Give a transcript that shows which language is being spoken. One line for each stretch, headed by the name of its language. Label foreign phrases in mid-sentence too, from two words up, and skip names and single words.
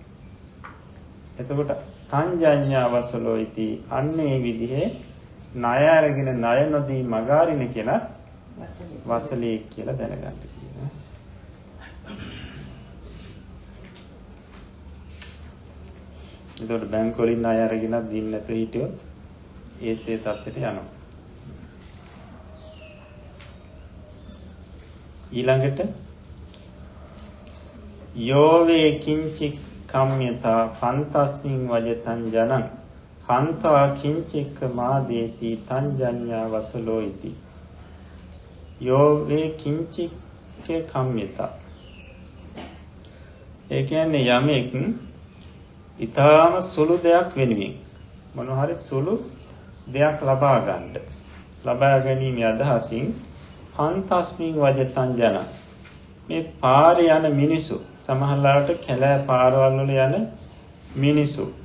Sinhala: එතකොට
Pali: සංජඤ්ඤා වසලෝ ඉති
Sinhala: අන්නේ විදිහේ ණය අරගෙන ණය නොදී මග හරින කෙනා වසලේ කියලා දැනගන්න කියනවා. එතකොට බැංකු වලින් ණය අරගෙන දින්න නැතුව හිටියොත් ඒත් ඒ තත්ත්වයට යනවා.
Pali: ඊළඟට යෝවේ කිංචි කම්යතා පන්තස්මින් වජතං ජනං පන්තා කිංචික මාදේති තංජඤ්ඤා වසලෝ ඉති යෝවේ කිංචික කම්යතා.
Sinhala: ඒ කියන්නේ යමෙක් ඊටාම සුළු දෙයක් වෙනුවෙන් මොන හරි සුළු දෙයක් ලබා ගැනීම අදහසින්
Pali: පන්තස්මින් වජතං ජනං
Sinhala: මේ පාරේ යන මිනිසු සමහරවිට කැලෑ පාරවල් වල යන මිනිසු